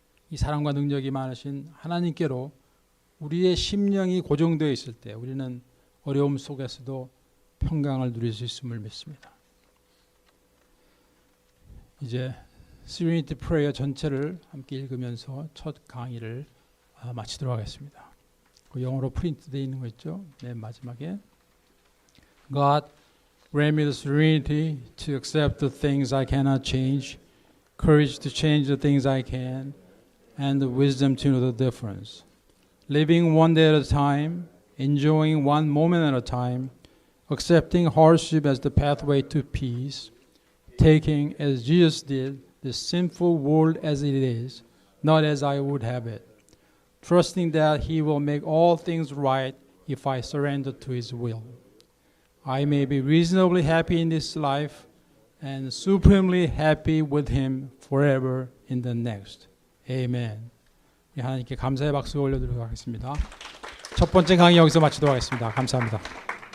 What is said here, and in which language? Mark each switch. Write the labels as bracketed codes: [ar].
[ko] 이 사랑과 능력이 많으신 하나님께로 우리의 심령이 고정되어 있을 때 우리는 어려움 속에서도 평강을 누릴 수 있음을 믿습니다. 이제 Serenity Prayer 전체를 함께 읽으면서 첫 강의를 마치도록 하겠습니다. 그 영어로 프린트되어 있는 거 있죠? 맨 마지막에 [en] God, grant me the serenity to accept the things I cannot change, courage to change the things I can, and the wisdom to know the difference. Living one day at a time, enjoying one moment at a time, accepting hardship as the pathway to peace, taking, as Jesus did, the sinful world as it is, not as I would have it, trusting that He will make all things right if I surrender to His will. I may be reasonably happy in this life and supremely happy with Him forever in the next. Amen. [ko] 하나님께 감사의 박수 올려드리도록 하겠습니다. 첫 번째 강의 여기서 마치도록 하겠습니다. 감사합니다.